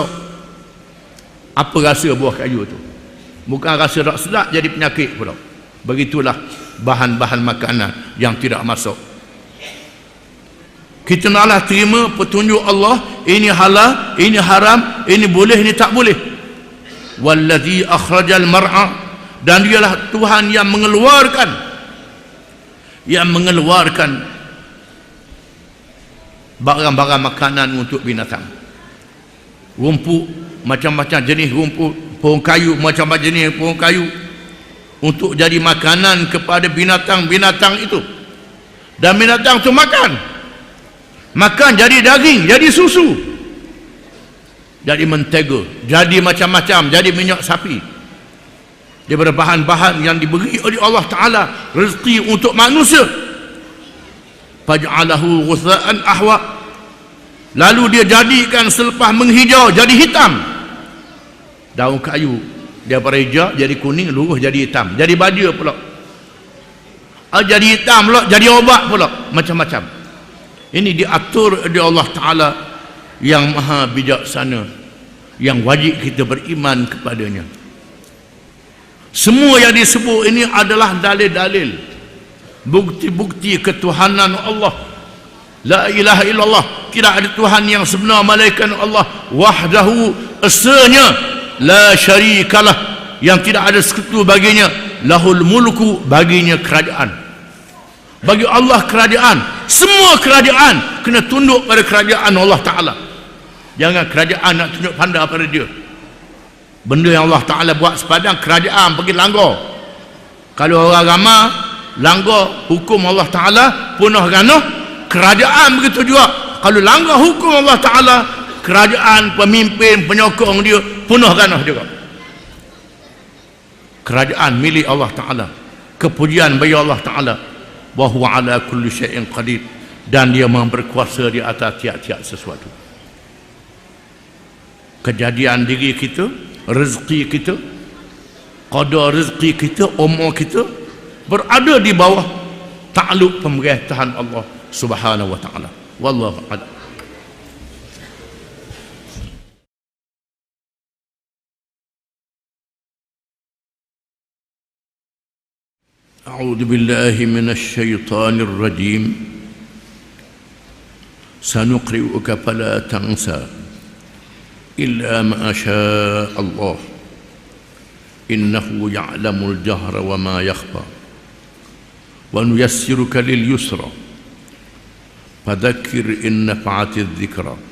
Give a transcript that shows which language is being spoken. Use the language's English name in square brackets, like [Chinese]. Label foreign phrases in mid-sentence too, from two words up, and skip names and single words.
[Malay] Apa rasa buah kayu tu? Bukan rasa tak sedap, jadi penyakit pula. Begitulah bahan-bahan makanan yang tidak masak. Kita naklah terima petunjuk Allah, ini halal, ini haram, ini boleh, ini tak boleh. [Arabic] والذي أخرج المرعى, [Malay] dan dialah Tuhan yang mengeluarkan barang-barang makanan untuk binatang. Rumput, macam-macam jenis rumput, pohon kayu, macam-macam jenis pohon kayu, untuk jadi makanan kepada binatang-binatang itu. Dan binatang itu makan jadi daging, jadi susu, jadi mentega, jadi macam-macam, jadi minyak sapi. Daripada bahan-bahan yang diberi oleh Allah Ta'ala rezeki untuk manusia. [Arabic] فجعله غثاء أحوى, [Malay] lalu dia jadikan selepas menghijau jadi hitam. Daun kayu daripada hijau jadi kuning, luruh jadi hitam, jadi baja pula. Jadi hitam pula, jadi obat pula, macam-macam. Ini diatur oleh Allah Ta'ala yang maha bijaksana, yang wajib kita beriman kepadanya. Semua yang disebut ini adalah dalil-dalil, bukti-bukti ketuhanan Allah. [Arabic] لا إله إلا الله, [Malay] tidak ada Tuhan yang sebenar malaikat Allah. Wahdahu, esanya, [Arabic] لا شريك له, [Malay] yang tidak ada sekutu baginya. [Arabic] له الملك, [Malay] baginya kerajaan. Bagi Allah kerajaan, semua kerajaan kena tunduk pada kerajaan Allah Ta'ala. Jangan kerajaan nak tunjuk pandang pada dia. Benda yang Allah Ta'ala buat sepadang, kerajaan pergi langgar. Kalau orang ramai langgar hukum Allah Ta'ala, punah ganuh, kerajaan begitu juga. Kalau langgar hukum Allah Ta'ala, kerajaan, pemimpin, penyokong dia punah ganuh juga. Kerajaan milik Allah Ta'ala, kepujian bagi Allah Ta'ala. [Arabic] وهو على كل شيء قدير, [Malay] dan dia maha berkuasa di atas tiap-tiap sesuatu. Kejadian diri kita, rezeki kita, qadar rezeki kita, umur kita berada di bawah takluk pemerintahan Allah Subhanahu wa Ta'ala. [Arabic] والله أعلم. أعوذ بالله من الشيطان الرجيم. سنقرئك فلا تنسى إلا ما شاء الله إنه يعلم الجهر وما يخفى ونيسرك لليسرى فذكر إن نفعت الذكرى